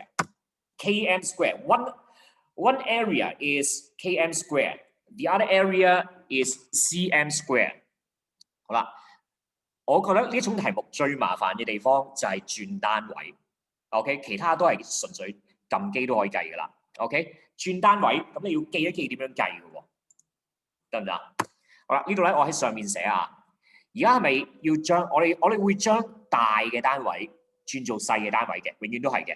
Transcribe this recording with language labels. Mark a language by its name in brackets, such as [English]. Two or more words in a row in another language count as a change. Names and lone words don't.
[English] Km square. One area is km square. The other area is cm square. [Cantonese] 好啦，我覺得呢種題目最麻煩嘅地方就係轉單位。OK， 其他都係純粹撳機都可以計㗎啦。OK， 轉單位咁你要記一記點樣計嘅喎，得唔得？好啦，呢度咧我喺上面寫啊。而家係咪要將我哋會將大嘅單位轉做細嘅單位嘅，永遠都係嘅。